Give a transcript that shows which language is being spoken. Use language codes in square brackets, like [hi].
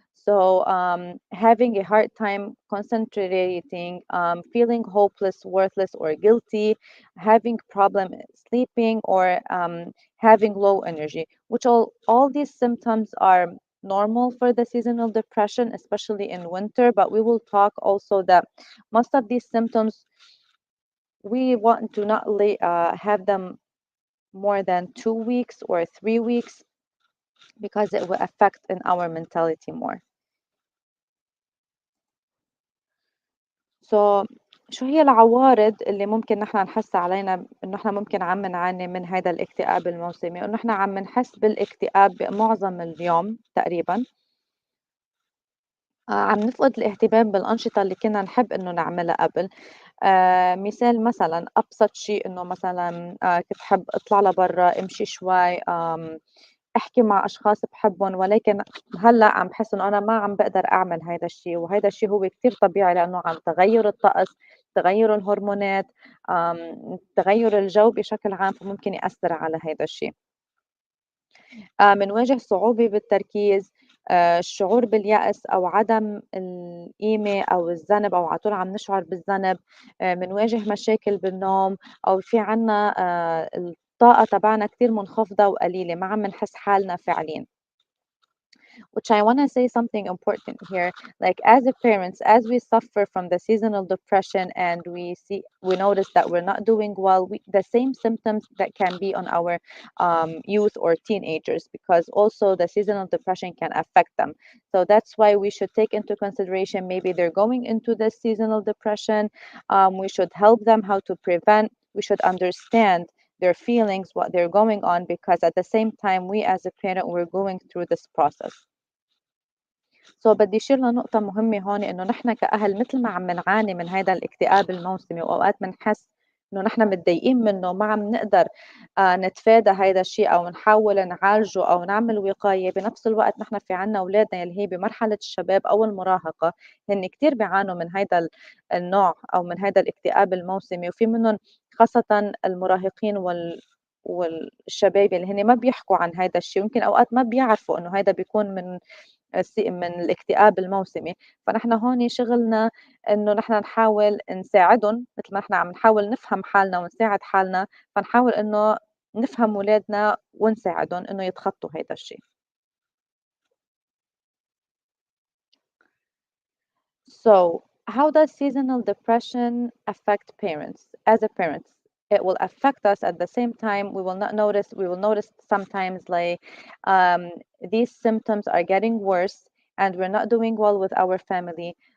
[en] So, having a hard time concentrating, feeling hopeless, worthless, or guilty, having problem sleeping, or having low energy, which all these symptoms are normal for the seasonal depression, especially in winter. But we will talk also that most of these symptoms we want to not have them more than 2 weeks or 3 weeks because it will affect in our mentality more. [ar] So شو هي العوارض اللي ممكن نحن نحس علينا انه احنا ممكن عم نعاني من هذا الاكتئاب الموسمي، انه احنا عم نحس بالاكتئاب معظم اليوم تقريبا. عم نفقد الاهتمام بالأنشطة اللي كنا نحب إنه نعملها قبل. مثال مثلًا أبسط شيء إنه مثلًا كنت أحب أطلع لبرّا، أمشي شوي، أحكي مع أشخاص باحبهم، ولكن هلأ عم باحس إنه أنا ما عم باقدر أعمل هيدا الشي، وهيدا الشي هو كتير طبيعي لإنه عن تغيُّر الطقس، تغيُّر الهرمونات، تغيُّر الجو بشكل عام، فممكن يأثّر على هيدا الشي. بنواجه صعوبة بالتركيز، الشعور باليأس أو عدم القيمة أو الذنب أو على طول عم نشعر بالذنب، بنواجه مشاكل بالنوم أو في عنا الطاقة تبعنا كتير منخفضة وقليلة، ما عم نحس حالنا فاعلين. [en] Which I want to say something important here. Like as a parents, as we suffer from the seasonal depression and we notice that we're not doing well, the same symptoms that can be on our youth or teenagers, because also the seasonal depression can affect them. So that's why we should take into consideration maybe they're going into the seasonal depression. We should help them how to prevent. We should understand their feelings, what they're going on, because at the same time, we as a parent, we're going through this process. [ar] بدي أشير لنقطة مهمة هون، إنه نحن كأهل متل ما عم نعاني من هيدا الاكتئاب الموسمي وأوقات بنحس إنه نحن متضايقين منه ما عم نقدر نتفادى هيدا الشيء أو نحاول نعالجه أو نعمل وقاية، بنفس الوقت نحن في عنا أولادنا اللي هي بمرحلة الشباب أو المراهقة هن كتير بيعانوا من هيدا النوع أو من هيدا الاكتئاب الموسمي، وفي منهم خاصة المراهقين والشباب اللي هن ما بيحكوا عن هيدا الشيء، ويمكن أوقات ما بيعرفوا إنه هيدا بيكون من الاكتئاب الموسمي. فنحن هون شغلنا إنه نحن نحاول نساعدهم مثل ما نحن عم نحاول نفهم حالنا ونساعد حالنا، فنحاول إنه نفهم ولادنا ونساعدهم إنه يتخطوا هيدا الشيء. [en] So, how does seasonal depression affect parents? As a parent, it will affect us at the same time. We will not notice, we will notice sometimes like um, these symptoms are getting worse and we're not doing well with our family.